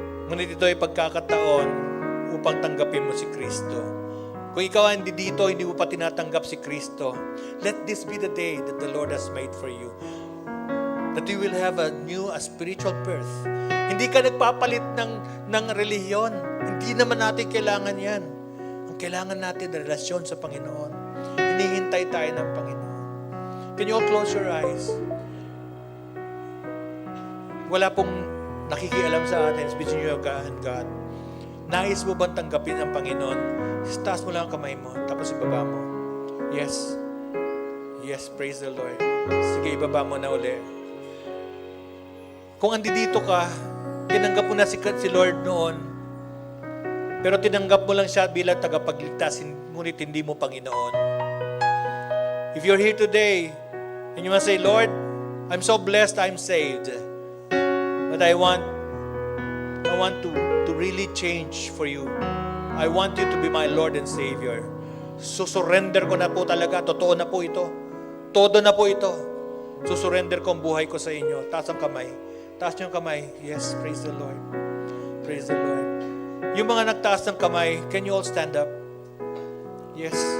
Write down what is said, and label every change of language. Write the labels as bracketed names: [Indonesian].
[Filipino] Ngunit ito ay pagkakataon upang tanggapin mo si Kristo. Kung ikaw hindi dito, hindi mo pa tinatanggap si Kristo, [English] let this be the day that the Lord has made for you. That you will have a spiritual birth. [Filipino] Hindi ka nagpapalit ng relihiyon. Hindi naman natin kailangan yan. Ang kailangan natin, relasyon sa Panginoon. Hinihintay tayo ng Panginoon. [English] Can you all close your eyes? [Filipino] Wala pong nakikialam sa atin. [English] It's between you and God. [Filipino] Nais mo bang tanggapin ang Panginoon? Taas mo lang ang kamay mo, tapos ibaba mo. [English] Yes. Yes, praise the Lord. [Filipino] Sige, ibaba mo na uli. Kung andito ka, tinanggap mo na si Lord noon, pero tinanggap mo lang siya bilang tagapagligtas, ngunit hindi mo Panginoon. [English] If you're here today, and you must say, Lord, I'm so blessed I'm saved, but I want to really change for you. I want you to be my Lord and Savior. [Filipino] Susurrender ko na po talaga. Totoo na po ito. Todo na po ito. Susurrender ko ang buhay ko sa inyo. Taas ang kamay. Taas niyo ang kamay. [English] Yes, praise the Lord. [Filipino] Praise the Lord. Yung mga nagtaas ng kamay, [English] can you all stand up? Yes.